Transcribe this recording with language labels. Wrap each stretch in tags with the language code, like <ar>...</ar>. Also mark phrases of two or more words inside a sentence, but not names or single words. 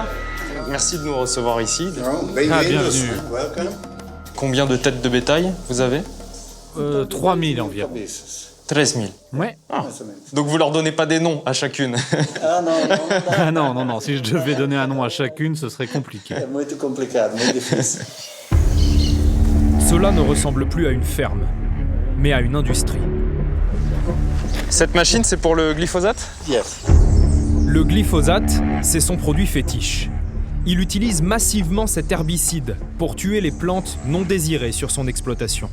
<fr>Merci de nous recevoir ici. Bienvenue. Combien de têtes de bétail vous avez? 3000 environ. 13 000. Ouais. Donc vous leur donnez pas des noms à chacune? Ah non, si je devais donner un nom à chacune, ce serait compliqué.</fr> <pt>Muito complicado, muito difícil.</pt> <fr>Cela ne ressemble plus à une ferme, mais à une industrie. Cette machine, c'est pour le glyphosate? Yes. Le glyphosate, c'est son produit fétiche. Il utilise massivement cet herbicide pour tuer les plantes non désirées sur son exploitation.</fr>